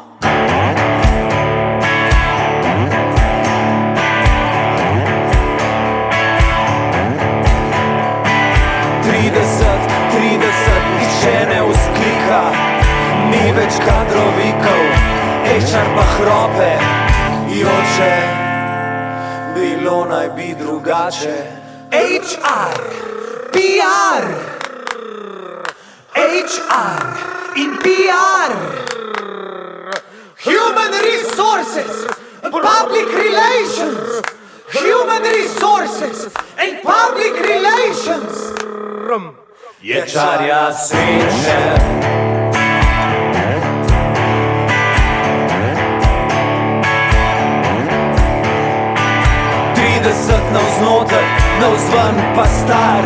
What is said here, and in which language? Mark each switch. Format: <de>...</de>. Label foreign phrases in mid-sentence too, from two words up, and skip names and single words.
<sl>30, nihče ne vzklika, ni več kadrovikov, HR pa hrope, joče, bilo naj bi drugače. HR, PR, HR in PR,</sl> <en>Human Resources, Public Relations, Human Resources and Public Relations.</en> <sl>Je čarja sreče. Navznoter, navzven pa star.</sl>